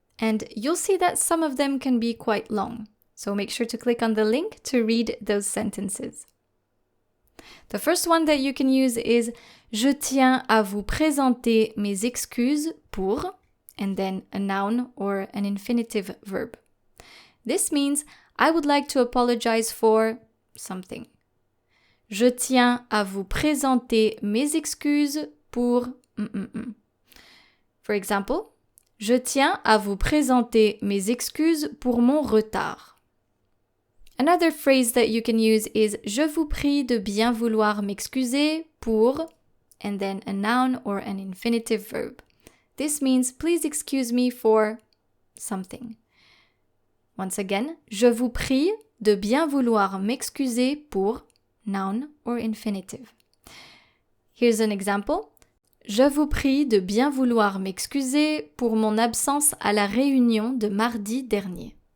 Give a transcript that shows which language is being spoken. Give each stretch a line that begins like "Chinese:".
English: And you'll see that some of them can be quite long. So make sure to click on the link to read those sentences. The first one that you can use is
French: je tiens à vous présenter mes excuses pour,
English: and then a noun or an infinitive verb. This means I would like to apologize for something.
French: Je tiens à vous présenter mes excuses pour...
English: For example,
French: je tiens à vous présenter mes excuses pour mon retard.
English: Another phrase that you can use is
French: je vous prie de bien vouloir m'excuser pour,
English: and then a noun or an infinitive verb. This means please excuse me for something. Once again,
French: je vous prie de bien vouloir m'excuser pour
English: noun or infinitive. Here's an example.
French: Je vous prie de bien vouloir m'excuser pour mon absence à la réunion de mardi dernier.